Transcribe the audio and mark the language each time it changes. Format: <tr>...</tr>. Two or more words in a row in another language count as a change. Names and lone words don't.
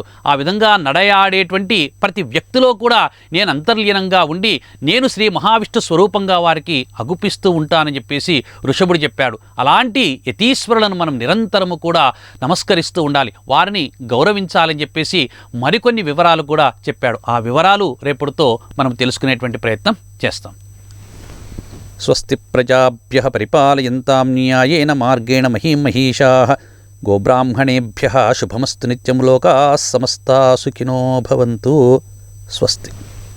<te>ఆ విధంగా నడయాడేటువంటి ప్రతి వ్యక్తిలో కూడా నేను అంతర్లీనంగా ఉండి నేను శ్రీ మహావిష్ణు స్వరూపంగా వారికి అగుపిస్తూ ఉంటానని చెప్పేసి ఋషభుడు చెప్పాడు. అలాంటి యతీశ్వరులను మనం నిరంతరము కూడా నమస్కరిస్తూ ఉండాలి, వారిని గౌరవించాలని చెప్పేసి మరికొన్ని వివరాలు కూడా చెప్పాడు. ఆ వివరాలు రేపటితో మనం తెలుసుకునేటువంటి ప్రయత్నం చేస్తాం.</te> <sa>स्वस्ति प्रजाभ्यः परिपालयन्तां न्यायेन मार्गेण महीं महीशाः गोब्राह्मणेभ्यः शुभमस्तु नित्यं लोकाः समस्ताः सुखिनो भवन्तु. స్వస్తి.</sa>